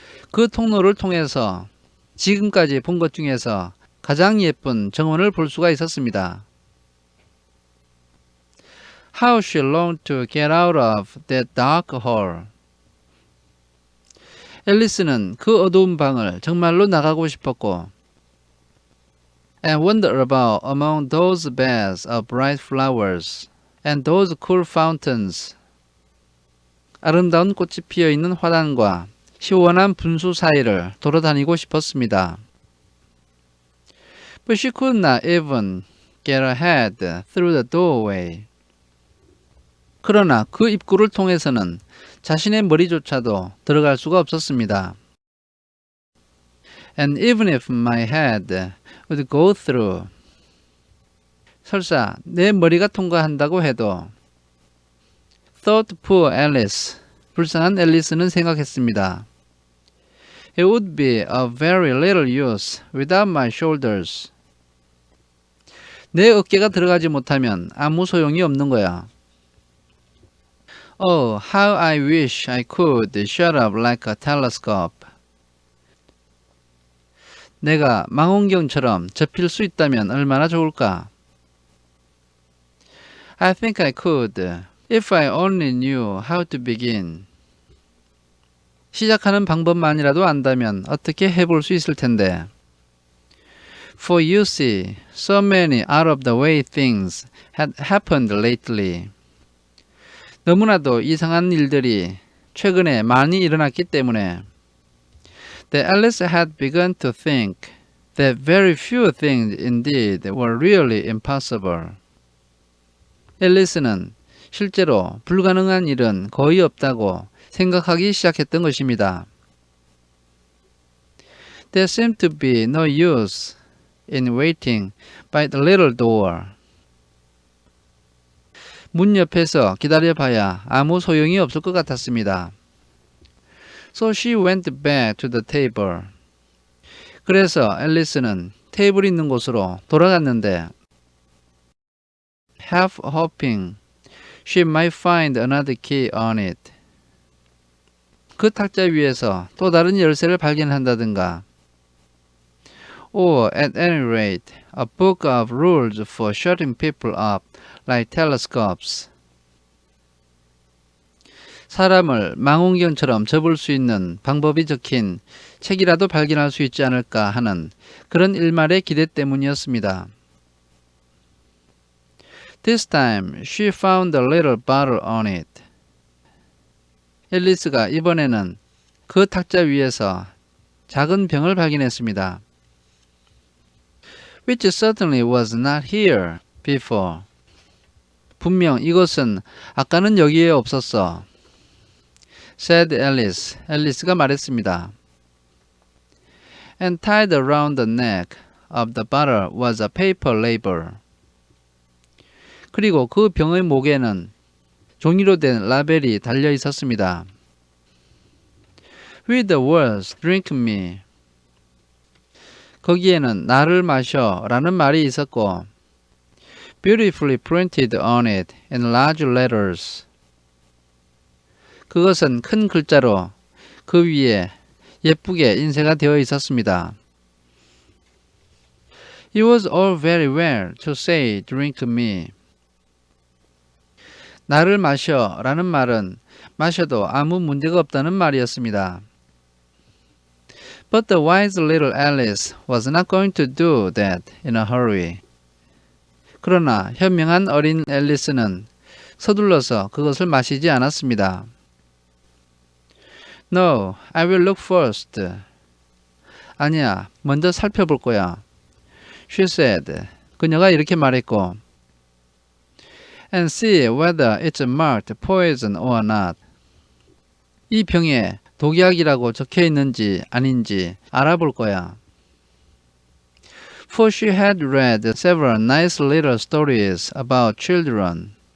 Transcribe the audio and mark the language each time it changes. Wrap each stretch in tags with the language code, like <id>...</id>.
<ko>그 통로를 통해서 지금까지 본 것 중에서 가장 예쁜 정원을 볼 수가 있었습니다.</ko> <en>How she longed to get out of that dark hall.</en> <ko>앨리스는 그 어두운 방을 정말로 나가고 싶었고,</ko> <en>and wander about among those beds of bright flowers and those cool fountains.</en> <ko>아름다운 꽃이 피어 있는 화단과 시원한 분수 사이를 돌아다니고 싶었습니다.</ko> <en>But she could not even get her head through the doorway.</en> <ko>그러나 그 입구를 통해서는 자신의 머리조차도 들어갈 수가 없었습니다.</ko> <en>And even if my head would go through.</en> <ko>설사 내 머리가 통과한다고 해도.</ko> <en>Thought poor Alice.</en> <ko>불쌍한 앨리스는 생각했습니다.</ko> <en>It would be of very little use without my shoulders.</en> <ko>내 어깨가 들어가지 못하면 아무 소용이 없는 거야.</ko> <en>Oh, how I wish I could shut up like a telescope.</en> <ko>내가 망원경처럼 접힐 수 있다면 얼마나 좋을까?</ko> <en>I think I could, if I only knew how to begin.</en> <ko>시작하는 방법만이라도 안다면 어떻게 해볼 수 있을 텐데.</ko> <en>For you see, so many out of the way things had happened lately.</en> <ko>너무나도 이상한 일들이 최근에 많이 일어났기 때문에</ko> <en>that Alice had begun to think that very few things indeed were really impossible.</en> <ko>앨리스는 실제로 불가능한 일은 거의 없다고 생각하기 시작했던 것입니다.</ko> <en>There seemed to be no use in waiting by the little door.</en> <ko>문 옆에서 기다려봐야 아무 소용이 없을 것 같았습니다.</ko> <en>So she went back to the table.</en> <ko>그래서 앨리스는 테이블이 있는 곳으로 돌아갔는데</ko> <en>half hoping she might find another key on it.</en> <ko>그 탁자 위에서 또 다른 열쇠를 발견한다든가</ko> <en>or at any rate a book of rules for shutting people up like telescopes.</en> <ko>사람을 망원경처럼 접을 수 있는 방법이 적힌 책이라도 발견할 수 있지 않을까 하는 그런 일말의 기대 때문이었습니다.</ko> <en>This time she found a little bottle on it.</en> <ko>앨리스가 이번에는 그 탁자 위에서 작은 병을 발견했습니다.</ko> <en>Which certainly was not here before.</en> <ko>분명 이것은 아까는 여기에 없었어.</ko> <en>said Alice.</en> <ko>앨리스가 말했습니다.</ko> <en>And tied around the neck of the bottle was a paper label.</en> <ko>그리고 그 병의 목에는 종이로 된 라벨이 달려 있었습니다.</ko> <en>With the words, drink me.</en> <ko>거기에는 나를 마셔 라는 말이 있었고</ko> <en>beautifully printed on it in large letters.</en> <ko>그것은 큰 글자로 그 위에 예쁘게 인쇄가 되어 있었습니다.</ko> <en>It was all very well to say drink me.</en> <ko>나를 마셔 라는 말은 마셔도 아무 문제가 없다는 말이었습니다.</ko> <en>But the wise little Alice was not going to do that in a hurry.</en> <ko>그러나 현명한 어린 앨리스는 서둘러서 그것을 마시지 않았습니다.</ko> <en>No, I will look first.</en> <ko>아니야, 먼저 살펴볼 거야.</ko> <en>She said.</en> <ko>그녀가 이렇게 말했고,</ko> <en>and see whether it's marked poison or not.</en> <ko>이 병에 독약이라고 적혀 있는지 아닌지 알아볼 거야.</ko> <en>For she had read several nice little stories about children.</en>